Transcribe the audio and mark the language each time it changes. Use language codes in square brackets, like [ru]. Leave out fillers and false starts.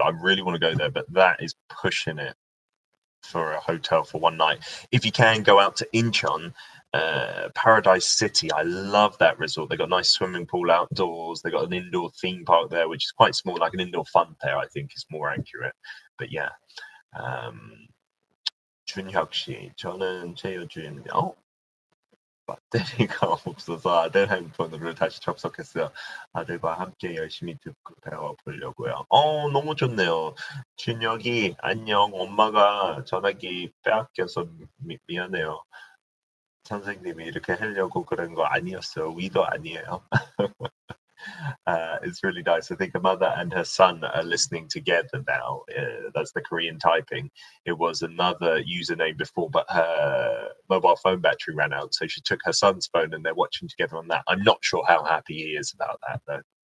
[en] I really want to go there, but that is pushing it for a hotel for one night. If you can, go out to Incheon. Paradise City, I love that resort. They got a nice swimming pool outdoors. They got an indoor theme park there, which is quite small, like an indoor fun fair, I think is more accurate. But yeah, [ko] 준혁 씨, 저는 최효준. 배터리가 없어서 아들 핸드폰으로 다시 접속했어요. 아들과 함께 열심히 듣고 배워보려고요. 너무 좋네요. 준혁이 안녕. 엄마가 전화기 빼앗겨서 미안해요. 선생님이 이렇게 하려고 그런 거 아니었어요. 의도 아니에요. [en] It's really nice. I think a mother and her son are listening together now. That's the Korean typing. It was another username before, but her mobile phone battery ran out, so she took her son's phone and they're watching together on that. I'm not sure how happy he is about that, though.